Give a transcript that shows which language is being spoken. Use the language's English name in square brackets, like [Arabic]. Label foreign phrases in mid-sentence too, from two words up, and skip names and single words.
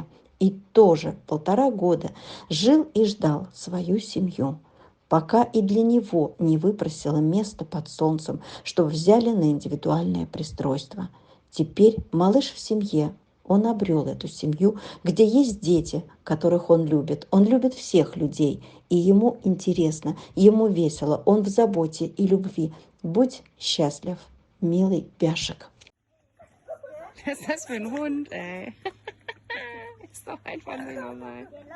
[Russian] И тоже 1,5 года жил и ждал свою семью, пока и для него не выпросила место под солнцем, что взяли на индивидуальное пристройство. Теперь малыш в семье. Он обрел эту семью, где есть дети, которых он любит. Он любит всех людей, и ему интересно, ему весело, он в заботе и любви. Будь счастлив, милый Пяшек. [German] Was ist das für ein Hund, ey? Ist doch einfach nicht normal.